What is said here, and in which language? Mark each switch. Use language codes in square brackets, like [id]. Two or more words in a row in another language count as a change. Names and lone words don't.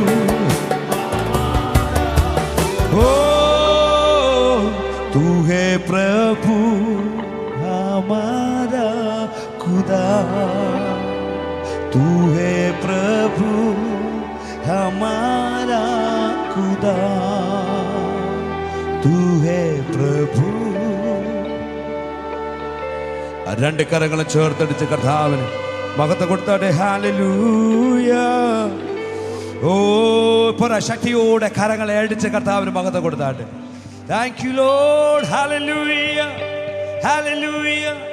[hi] ओ तू है प्रभु हमारा खुदा, तू है प्रभु हमारा खुदा, तू है प्रभु। [ml] രണ്ട് കരങ്ങളും ചേർത്തടിച്ച് കർത്താവിന് മഹത്വം കൊടുത്താട്ടെ. ഹല്ലേലൂയ. ഓ പറ ശക്തിയോടെ കരങ്ങളെ അടിച്ച് കർത്താവിന് മഹത്വം കൊടുത്താട്ടെ. [en] Thank you Lord. [ml] ഹല്ലേലൂയ ഹല്ലേലൂയ.